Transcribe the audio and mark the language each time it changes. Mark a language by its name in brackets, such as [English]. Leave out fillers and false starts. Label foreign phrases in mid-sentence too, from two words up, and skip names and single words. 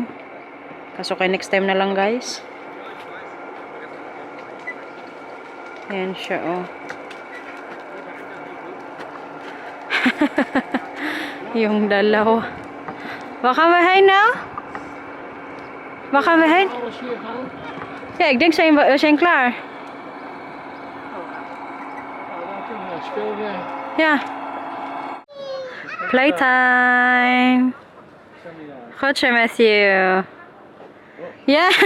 [Filipino] Kaso kay [English] next time [Filipino] na lang, guys. Ayan siya, oh. Yung dalaw. Baka mahay now? Baka mahay? [Dutch] Alles hier gaan. Ja, ik denk we zijn klaar. Nou, laten we speel weer. Ja. Playtime. Goed zo, Matthew. Ja.